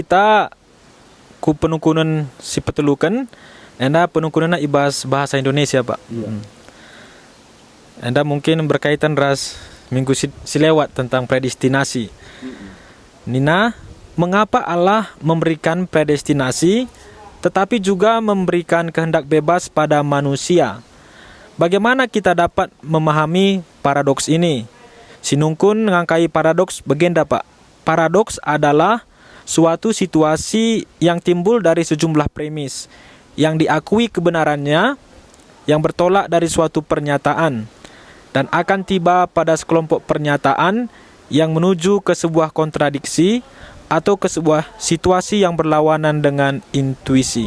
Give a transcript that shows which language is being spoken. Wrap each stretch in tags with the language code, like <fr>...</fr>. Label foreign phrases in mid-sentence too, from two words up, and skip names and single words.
<btx>kita ku penukunan si petelukan, anda penukunan ibas</btx> <id>bahasa Indonesia</id> <btx>Pak.</btx> <id>Anda mungkin berkaitan ras</id> <btx>minggu silewat</btx> <id>tentang predestinasi. Nina, mengapa Allah memberikan predestinasi tetapi juga memberikan kehendak bebas pada manusia? Bagaimana kita dapat memahami paradoks ini?</id> <btx>Sinungkun ngangkai paradoks begenda Pak.</btx> <id>Paradoks adalah suatu situasi yang timbul dari sejumlah premis yang diakui kebenarannya yang bertolak dari suatu pernyataan dan akan tiba pada sekelompok pernyataan yang menuju ke sebuah kontradiksi atau ke sebuah situasi yang berlawanan dengan intuisi.</id>